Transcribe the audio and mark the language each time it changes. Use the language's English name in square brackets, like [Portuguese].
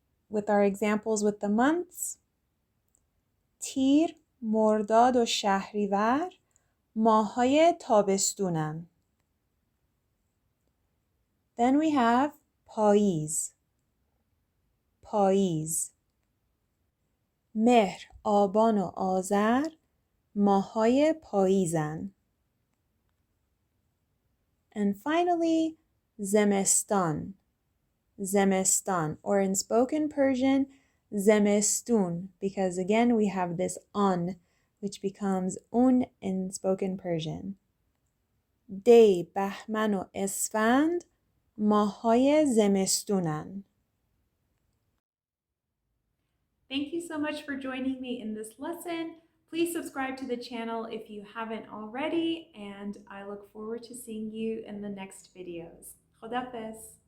[English] With our examples with the months, [Persian] تیر، مرداد و شهریور ماه‌های تابستونن. [English] Then we have پاییز. [Persian] پاییز. مهر، آبان و آذر ماه‌های پاییزن. [English] And finally, زمستان. زمستان, or in spoken Persian, زمستون, because again we have this on, which becomes un in spoken Persian. [Persian] دی، بهمن و اسفند ماه‌های زمستونن. [English] Thank you so much for joining me in this lesson. Please subscribe to the channel if you haven't already, and I look forward to seeing you in the next videos. Khodafis.